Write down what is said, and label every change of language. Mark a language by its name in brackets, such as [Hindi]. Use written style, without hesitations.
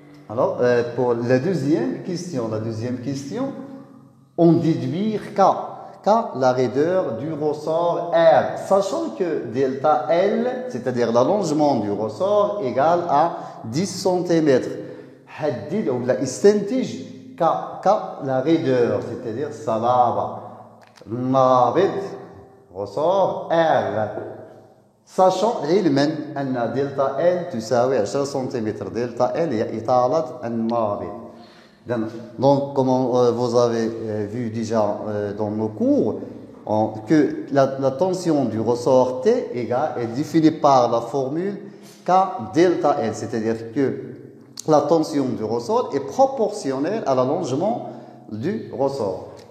[French] Alors, pour la deuxième question, on déduit K, la raideur du ressort R, sachant que delta L, c'est-à-dire l'allongement du ressort, égale à 10 cm. [Arabic] حدد ou استنتج K, [French] la raideur, c'est-à-dire [Arabic] صلابة نابض ressort R, sachant علما أن delta L تساوي 10 cm. delta L هي إطالة النابض. [French] Donc, comme vous avez vu déjà dans nos cours, que la tension du ressort T est définie par la formule K delta L, c'est-à-dire que la tension du ressort est proportionnelle à l'allongement du ressort.